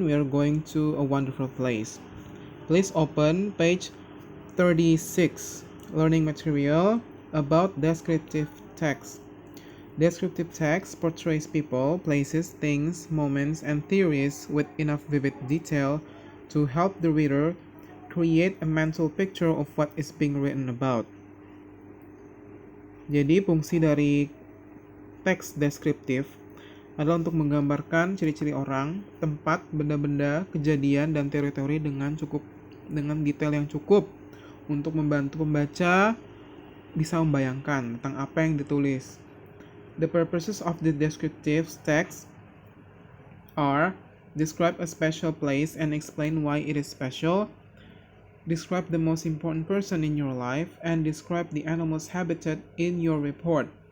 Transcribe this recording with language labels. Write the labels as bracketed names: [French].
[English] We are going to a wonderful place. Please open page 36, learning material about descriptive text. Descriptive text portrays people, places, things, moments, and theories with enough vivid detail to help the reader create a mental picture of what is being written about. [Indonesian] Jadi fungsi dari teks deskriptif adalah untuk menggambarkan ciri-ciri orang, tempat, benda-benda, kejadian, dan teori-teori dengan detail yang cukup untuk membantu pembaca bisa membayangkan tentang apa yang ditulis. [English] The purposes of the descriptive text are describe a special place and explain why it is special, describe the most important person in your life, and describe the animal's habitat in your report.